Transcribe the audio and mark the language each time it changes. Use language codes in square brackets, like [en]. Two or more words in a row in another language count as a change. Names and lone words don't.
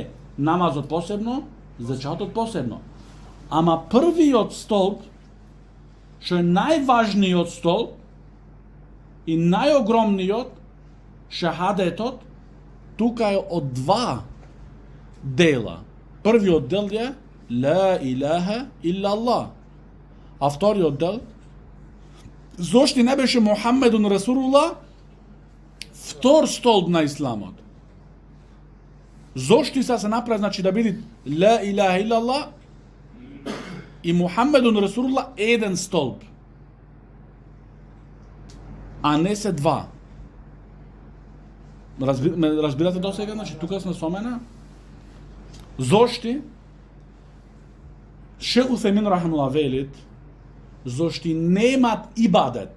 [mk] Намазот посебно, зечатот посебно. Ама првиот столб, што е најважниот столб и најогромниот, шахадетот, тука е од два дела. Првиот дел е [ar] لا إله إلا الله. [mk] А вториот дел, зошто не беше [ar] محمد رسول الله [mk] втор столб на исламот? Зошто се направи, значи да биде [ar] لا إله إلا الله [mk] и [ar] محمد رسول الله [mk] еден столб, а не се два. Разбирате до сега, значи тука сме со мене? Зошто? Шех Утемин рахимуллах велит, зошто немат ибадет.